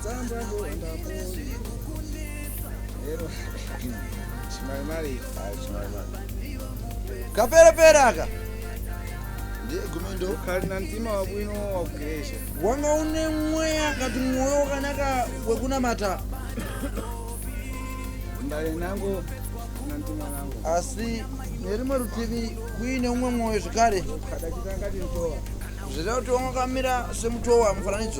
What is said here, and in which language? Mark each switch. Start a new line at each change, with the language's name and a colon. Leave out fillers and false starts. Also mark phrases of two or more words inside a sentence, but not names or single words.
Sena: Kapera aka. Gumendo kalina mtima wabwino wakugeresha
Shona: wanga une mweya kati mwoyo kanaka wekuna mata
Sena: mbale nangu na mtima nangu
Shona: asi nerimwe rutivi kuine umwe mwoyo zvekare
Sena: kadachita ngati mtowa
Shona: zvireva kuti wangakamira semutowa mufananidzo